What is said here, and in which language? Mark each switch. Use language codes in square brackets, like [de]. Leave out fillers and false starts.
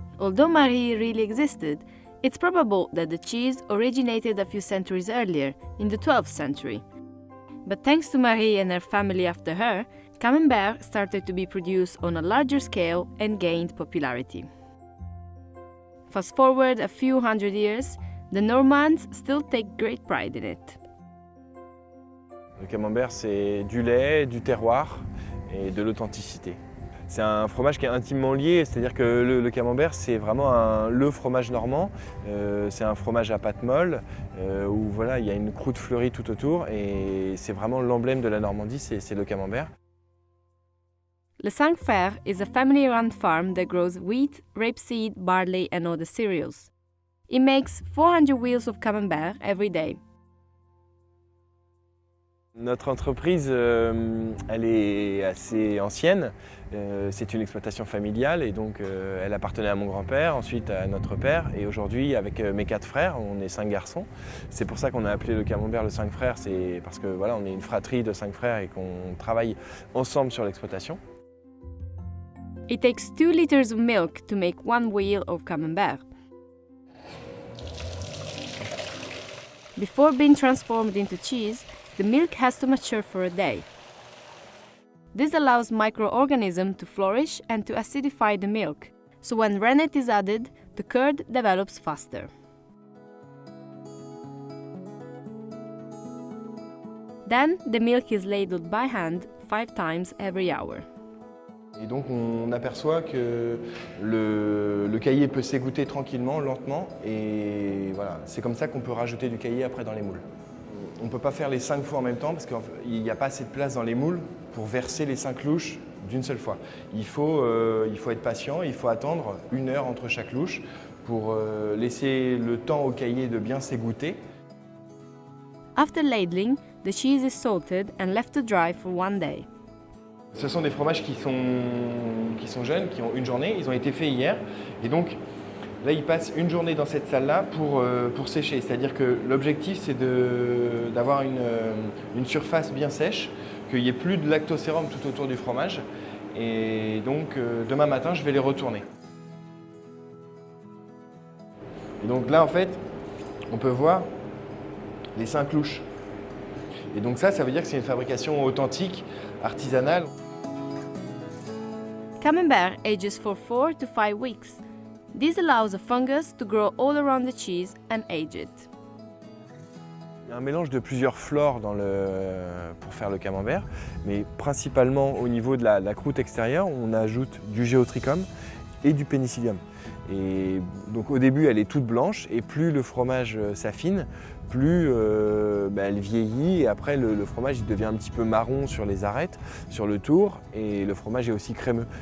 [en] Although Marie really existed, it's probable that the cheese originated a few centuries earlier, in the 12th century. But thanks to Marie and her family after her, Camembert started to be produced on a larger scale and gained popularity. Fast forward a few hundred years, the Normands still take great pride in it. [fr] Le camembert, c'est du lait, du terroir et de l'authenticité. C'est un fromage qui est intimement lié, c'est-à-dire que le camembert, c'est vraiment le fromage normand. C'est un fromage à pâte molle où voilà, il y a une croûte fleurie tout autour et c'est vraiment l'emblème de la Normandie, c'est le camembert. [en] Le Cinq Frères is a family-run farm that grows wheat, rapeseed, barley and other cereals. It makes 400 wheels of camembert every day. [fr] Notre entreprise, elle est assez ancienne. C'est une exploitation familiale et donc elle appartenait à mon grand-père, ensuite à notre père et aujourd'hui avec mes 4 frères, on est 5 garçons. C'est pour ça qu'on a appelé le camembert le 5 frères, c'est parce que voilà, on est une fratrie de 5 frères et qu'on travaille ensemble sur l'exploitation. [en] It takes 2 liters of milk to make 1 wheel of camembert. Before being transformed into cheese, the milk has to mature for a day. This allows microorganisms to flourish and to acidify the milk, so when rennet is added, the curd develops faster. Then the milk is ladled by hand 5 times every hour. [fr] Et donc on aperçoit que le caillé peut s'égoutter tranquillement, lentement, et voilà, c'est comme ça qu'on peut rajouter du caillé après dans les moules. On ne peut pas faire les 5 fois en même temps parce qu'il n'y a pas assez de place dans les moules pour verser les 5 louches d'une seule fois. Il faut être patient, il faut attendre 1 heure entre chaque louche pour laisser le temps au caillé de bien s'égoutter. [en] After ladling, the cheese is salted and left to dry for 1 day. [fr] Ce sont des fromages qui sont jeunes, qui ont 1 journée, ils ont été faits hier et donc là ils passent 1 journée dans cette salle-là pour sécher. C'est-à-dire que l'objectif c'est d'avoir une surface bien sèche, qu'il n'y ait plus de lactosérum tout autour du fromage et donc demain matin je vais les retourner. Et donc là en fait on peut voir les 5 louches. Et donc ça veut dire que c'est une fabrication authentique, artisanale. [en] Camembert ages for 4 to 5 weeks. This allows a fungus to grow all around the cheese and age it. [fr] Il y a un mélange de plusieurs flores pour faire le camembert, mais principalement au niveau de la croûte extérieure, on ajoute du géotrichum et du pénicillium. Et donc au début elle est toute blanche et plus le fromage s'affine, plus elle vieillit et après le fromage il devient un petit peu marron sur les arêtes, sur le tour et le fromage est aussi crémeux.